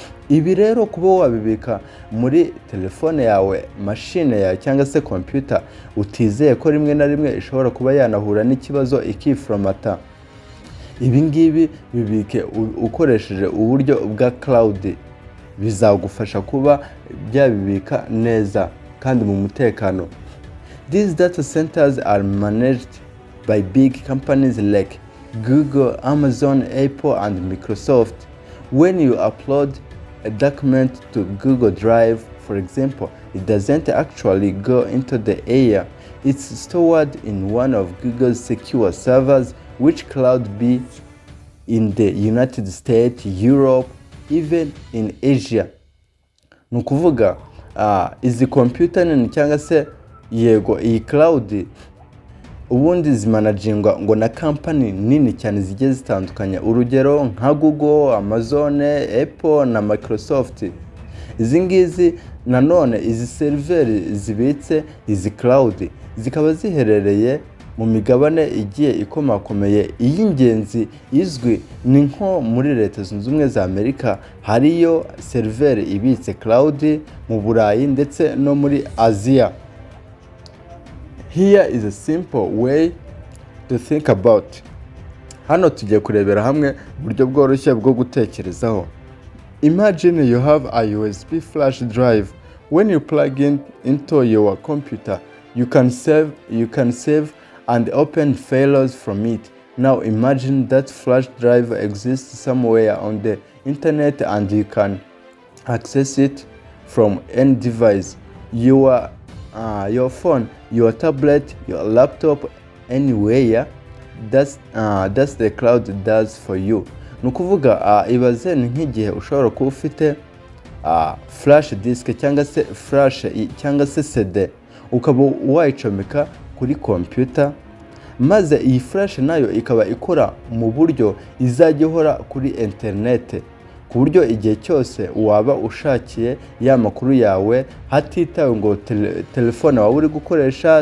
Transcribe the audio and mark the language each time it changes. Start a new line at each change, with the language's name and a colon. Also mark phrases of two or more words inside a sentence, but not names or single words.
Kinyarwanda: Ibi rero kuba wabibika muri telefone yawe, machine yawe cyangwa se computer, utizeye ko rimwe na rimwe ishobora kuba yanahura n'ikibazo ikifromata. Ibi ngibi bibike ukoresheje uburyo bwa cloud, bizagufasha kuba byabibika neza kandi mu mutekano.
English: These data centers are managed by big companies like Google, Amazon, Apple and Microsoft. When you upload a document to Google Drive, for example, it doesn't actually go into the air. It's stored in one of Google's secure servers, which cloud be in the United States, Europe, even in Asia.
Kinyarwanda: Nukuvuga izi computer nini cyangwa se yego iyi cloud ubundi zimanagingwa ngo na company nini cyane zigiye zitandukanye, urugero nka Google, Amazon, Apple na Microsoft. Izi ngizi nanone izi server zibitse izi cloud zikaba ziherereye mu migabane igiye ikomakomeye. Iy'ingenzi izwi ni nko muri Leta Zunze Ubumwe za Amerika, hariyo server ibitse cloud, mu Burayi ndetse no muri Asia.
English: Here is a simple way to think about.
Kinyarwanda: Hano tugiye kurebera hamwe uburyo bworoshye bwo gutekerezaho.
English: Imagine you have a USB flash drive. When you plug into your computer, you can save and open files from it. Now imagine that flash drive exists somewhere on the internet and you can access it from any device. Your phone, your tablet, your laptop, anywhere. That's the cloud does for you.
Kinyarwanda: Nukuvuga ibaze nk'igihe ushobora kuba ufite
English: flash disk
Kinyarwanda: cyangwa se flash cyangwa se CD, ukaba wayicomeka kuri computer, maze iyi flash nayo ikaba ikora mu buryo izajya ihora kuri internet, ku buryo igihe cyose waba ushakiye ya makuru yawe, hatitawe ngo telefone wawe uri gukoresha,